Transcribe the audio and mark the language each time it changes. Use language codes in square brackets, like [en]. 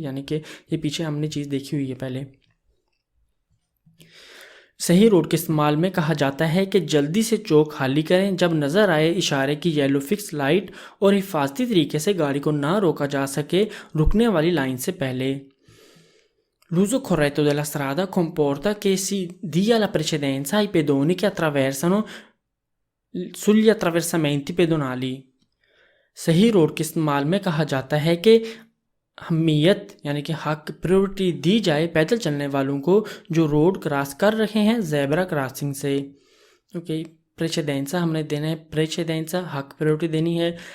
[hi] यानी कि ये पीछे हमने चीज़ देखी हुई है पहले। सही रोड के इस्तेमाल में कहा जाता है कि जल्दी से चौक खाली करें जब नज़र आए इशारे की येलो फिक्स लाइट और हिफाजती तरीके से गाड़ी को ना रोका जा सके रुकने वाली लाइन से पहले। [it] L'uso corretto della strada comporta che si dia la precedenza ai pedoni che attraversano sugli attraversamenti pedonali। [hi] सही रोड के इस्तेमाल में कहा जाता है कि अहमियत यानी कि हक, प्रायोरिटी दी जाए पैदल चलने वालों को जो रोड क्रॉस कर रहे हैं जेब्रा क्रॉसिंग से, ओके। प्रेचेदेंसा हमने देना है, प्रेचेदेंसा हक, प्रायोरिटी देनी है।